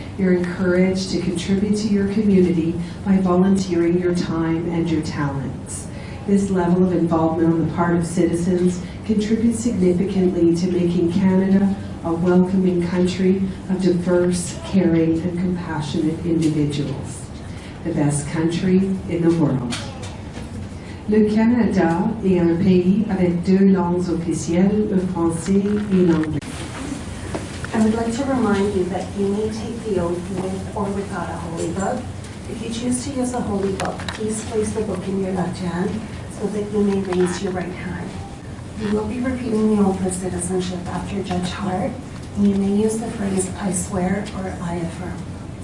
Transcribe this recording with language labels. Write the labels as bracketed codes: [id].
[en] You're encouraged to contribute to your community by volunteering your time and your talents. This level of involvement on the part of citizens contributes significantly to making Canada a welcoming country of diverse, caring, and compassionate individuals. The best country in the world. [fr] Le Canada est un pays avec deux langues officielles, le français et l'anglais. [en] I would like to remind you that you may take the oath with or without a holy book. If you choose to use a holy book, please place the book in your left hand so that you may raise your right hand. You will be repeating the oath of citizenship after Judge Hart, and you may use the phrase, I swear or I affirm.